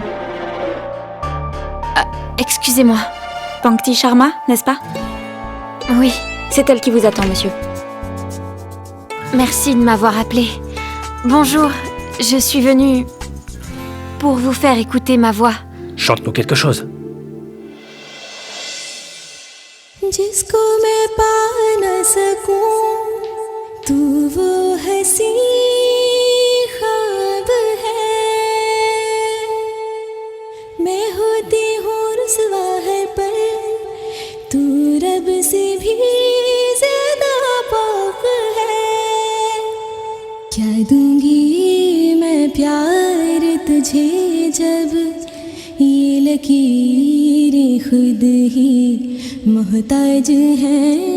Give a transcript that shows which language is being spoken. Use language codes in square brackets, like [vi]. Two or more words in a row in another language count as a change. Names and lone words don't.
[fr] Excusez-moi. Pankti Sharma, n'est-ce pas? Oui, c'est elle qui vous attend, monsieur. Merci de m'avoir appelé. Bonjour, je suis venue pour vous faire écouter ma voix. Chante-nous quelque chose. [hi] जिसको मैं पा न सकूं तू वो हंसी ख्वाब है मैं होती हूँ रुसवा है पर तू रब से भी ज्यादा पाक है क्या दूंगी मैं प्यार तुझे जब ये लकीरें खुद ही मोहताज हैं